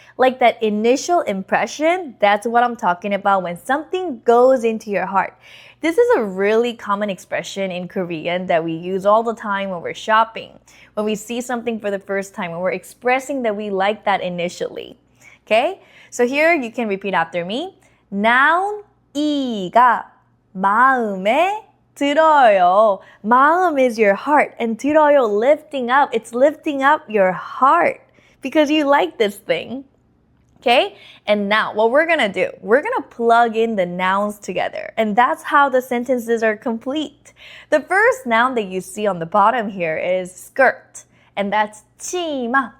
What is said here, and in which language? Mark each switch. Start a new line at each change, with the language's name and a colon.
English: Like that initial impression, that's what I'm talking about when something goes into your heart. This is a really common expression in Korean that we use all the time when we're shopping. When we see something for the first time, when we're expressing that we like that initially. Okay? So here you can repeat after me.
Korean: Noun 이가 마음에 들어요.
English: 마음 is your heart, and 들어요, lifting up. It's lifting up your heart because you like this thing. Okay? And now what we're gonna do, we're gonna plug in the nouns together, and that's how the sentences are complete. The first noun that you see on the bottom here is skirt, and that's 치마.